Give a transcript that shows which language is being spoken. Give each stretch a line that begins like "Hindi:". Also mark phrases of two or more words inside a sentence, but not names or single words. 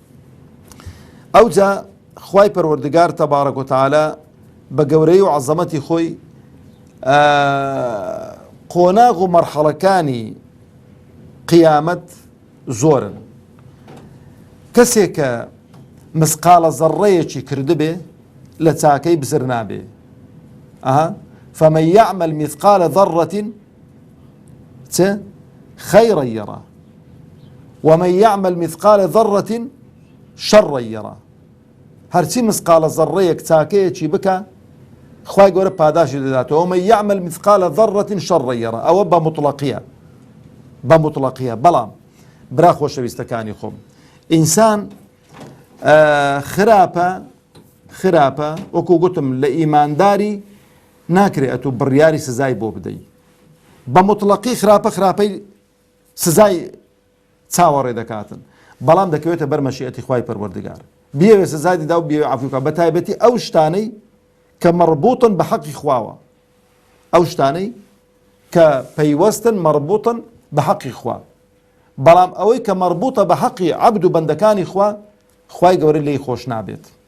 Central Kurdish: ئەوجا خوای پەروەردگار
Arabic: تەبارەک و تەعالە
Central Kurdish: بە گەورەی و عەزەمەتی خۆی قۆناغ و مەرحەڵەکانی قیامەت زۆرن کەسێک کە مسقالە زەڕەیەکی کردبێ لە چاکەی بزر نابێ
Arabic: فمن يعمل مثقال ذرة خيرا يرى ومن يعمل مثقال ذرة شرا يرى
Central Kurdish: هەرچی مسقالە زەڕەیەک چاکەیەکی بکە خوای گەورە پاداشی دەداتەوە
Arabic: ومن يعمل مثقال ذرة شرا يرى ئەوە بە
Central Kurdish: مطلقیە بەڵام برا خۆشەویستەکانی خۆم ئینسان خراپە وەکو گوتم لە ئیمانداری ناکرێت ئەتوو بڕیاری سزای بۆ بدەی بە مطلقی خراپەی سزای چاوەڕێ دەکاتن بەڵام دەکەوێتە بەر مەشیئەتی خوای پەروەردگار بێوێ سزای دەدا و بێوێ عەفو بکات بە تایبەتی ئەو شتانەی کە مەربوطن بە حەقی خواوە ئەو شتانەی کە پەیوەستن مەربوطن بە حەقی خوا بەڵام ئەوەی کە مەربوطە بە حەقی عەبد و بەندەکانی خوا خوای گەورە لێی خۆش نابێت